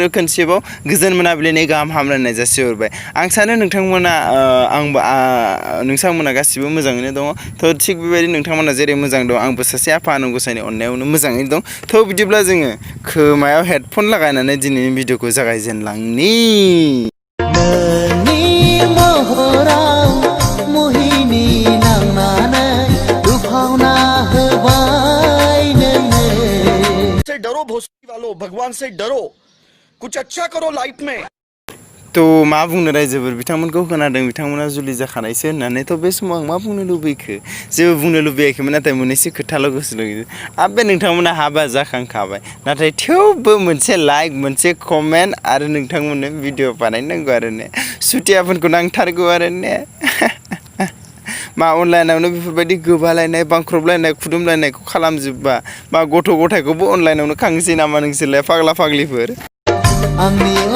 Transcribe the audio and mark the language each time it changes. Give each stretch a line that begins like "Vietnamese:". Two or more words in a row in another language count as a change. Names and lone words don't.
Bodo: खनसेबाव गोजोन मोनाबिलिनि गाहाम हामलायनाय जासिहरबाय आं सानो नोंथांमोना नोंथांमोना गासिबो मोजाङैनो दङ थ' थिग बेबायदि नोंथांमोना जेरै मोजां दं आंबो सासे आफा आनान गसाइनि अननायावनो मोजाङैनो दं थ' बिदिब्ला जोङो खोमायाव हेडफन लागायनानै दिनैनि भिडिअखौ जागायजेनलांनि
Hindi: डरो भोसड़ी वालों भगवान से डरो कुछ अच्छा करो लाइफ में
Bodo: थ' मा बुंनो रायजोफोर बिथांमोनखौ खोनादों बिथांमोना जुलि जाखानायसो होननानै थ' बे समाव आं मा बुंनो लुबैखो जेबो बुंनो लुबैयाखैमोन नाथाय मोननैसो खोथाल' गोसोआव लुबैदों आबे नोंथांमोना हाबा जाखांखाबाय नाथाय थेवबो मोनसे लाइक मोनसे कमेन्ट आरो नोंथांमोननो भिडिअ बानायनांगौ आरो ने सुथियाफोरखौ नांथारगौ आरो ने मा अनलाइनावनो बेफोरबायदि गोबालायनाय बांख्रबलायनाय खुदुमलायनायखौ खालामजोबबा मा गथ' गथायखौबो अनलाइनावनो खांसै नामा नोंसोरलाय फाग्ला फाग्लिफोर आंनि